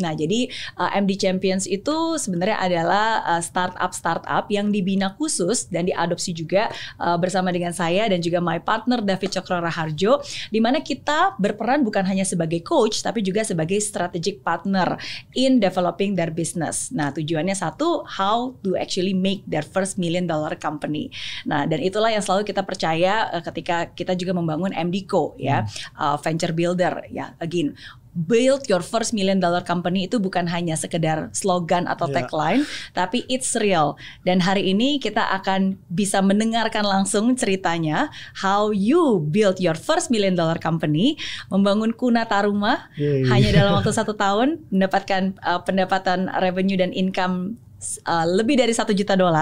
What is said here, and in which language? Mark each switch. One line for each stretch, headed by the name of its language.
Indonesian: Nah, jadi MD Champions itu sebenarnya adalah startup yang dibina khusus dan diadopsi juga bersama dengan saya dan juga
English: my partner
Indonesian: David Cokro Raharjo, di mana kita berperan bukan hanya sebagai coach tapi juga sebagai
English: strategic partner in developing their business.
Indonesian: Nah, tujuannya satu,
English: how to actually make their first $1 million company.
Indonesian: Nah, dan itulah yang selalu kita percaya ketika kita juga membangun MDco ya, venture builder ya.
English: Again, build your first $1 million company
Indonesian: itu bukan hanya sekedar slogan atau tagline, tapi
English: it's real.
Indonesian: Dan hari ini kita akan bisa mendengarkan langsung ceritanya
English: how you build your first $1 million company,
Indonesian: membangun Kunata Rumah hanya dalam waktu 1 tahun, mendapatkan pendapatan revenue dan income lebih dari $1 juta.